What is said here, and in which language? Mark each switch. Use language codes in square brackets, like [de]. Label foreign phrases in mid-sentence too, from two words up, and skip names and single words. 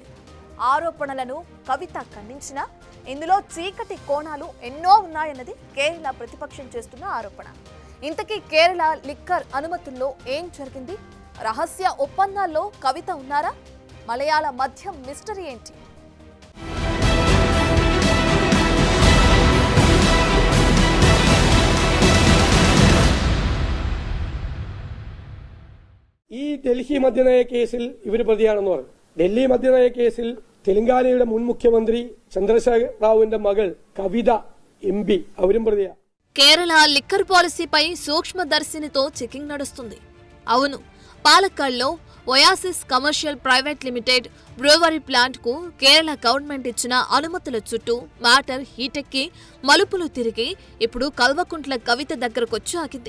[te] ఆరోపణలను కవిత ఖండించినా ఇందులో చీకటి కోణాలు ఎన్నో ఉన్నాయన్నది కేరళ ప్రతిపక్షం చేస్తున్న ఆరోపణ. ఇంతకీ కేరళ లిక్కర్ అనుమతుల్లో ఏం జరిగింది? రహస్య ఒప్పందాల్లో కవిత ఉన్నారా? మలయాళ మద్యం మిస్టరీ ఏంటి? [ml] ഈ ഡൽഹി മദ്യനയ കേസിൽ ഇവർ പ്രതിയാണെന്ന് പറഞ്ഞു. ഡൽഹി മദ്യനയ കേസിൽ തെലങ്കാനയുടെ മുൻ മുഖ്യമന്ത്രി ചന്ദ്രശേഖർ റാവുവിന്റെ മകൾ കവിത MP അവരും പ്രതിയാ. [te] కేరళ లిక్కర్ పాలసీపై సూక్ష్మదర్శినితో చెకింగ్ నడుస్తుంది. అవును, పాలక్కాడ్లో ఒయాసిస్ కమర్షియల్ ప్రైవేట్ లిమిటెడ్ బ్రూవరీ ప్లాంట్ కు కేరళ గవర్నమెంట్ ఇచ్చిన అనుమతుల చుట్టూ మ్యాటర్ హీటెక్కి మలుపులు తిరిగి ఇప్పుడు కల్వకుంట్ల కవిత దగ్గరకొచ్చి ఆగింది.